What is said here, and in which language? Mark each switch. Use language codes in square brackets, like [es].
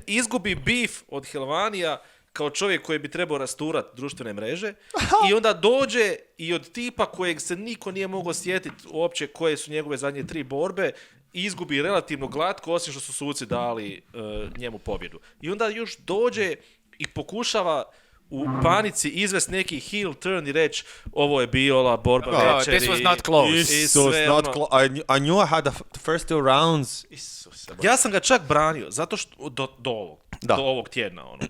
[hr] Izgubi beef od Helvanija kao čovjek koji bi trebao rasturati društvene mreže i onda dođe i od tipa kojeg se niko nije mogao sjetiti uopće koje su njegove zadnje 3 borbe izgubi relativno glatko, osim što su suci dali njemu pobjedu. I onda još dođe i pokušava u panici izvesti neki heel turn i reći ovo je bila borba večeri. [en] This was not close. I knew I had the first 2 rounds. [hr] Ja sam ga čak branio, zato što do ovog tjedna.